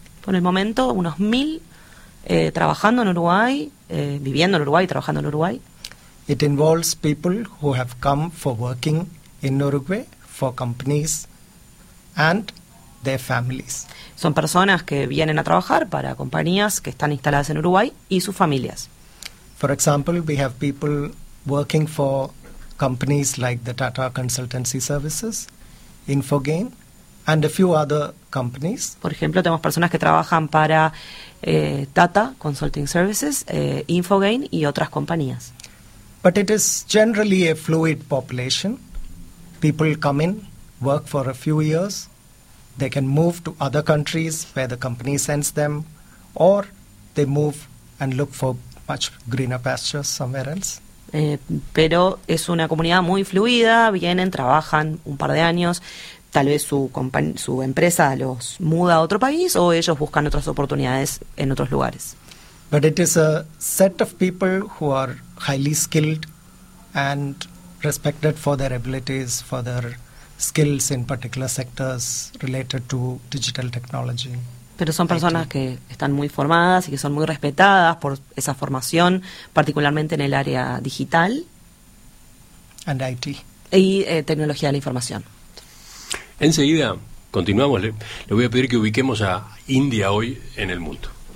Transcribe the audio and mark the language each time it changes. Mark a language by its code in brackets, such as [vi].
[es] Por el momento, unos 1,000 trabajando en Uruguay, viviendo en Uruguay, trabajando en Uruguay. [en] It involves people who have come for working in Uruguay for companies and their families. [es] Son personas que vienen a trabajar para compañías que están instaladas en Uruguay y sus familias. [en] For example, we have people working for companies like the Tata Consultancy Services, Infogain, and a few other companies. [es] Por ejemplo, tenemos personas que trabajan para Tata Consulting Services, Infogain y otras compañías. [en] But it is generally a fluid population. People come in, work for a few years, they can move to other countries where the company sends them, or they move and look for much greener pastures somewhere else. [es] Pero es una comunidad muy fluida, vienen, trabajan un par de años, tal vez su empresa los muda a otro país o ellos buscan otras oportunidades en otros lugares. [en] But it is a set of people who are highly skilled and respected for their abilities, for their skills in particular sectors related to digital technology. [es] Pero son personas que están muy formadas y que son muy respetadas por esa formación, particularmente en el área digital. [en] And IT. [es] Y tecnología de la información. Enseguida, continuamos. Le voy a pedir que ubiquemos a India hoy en el mundo.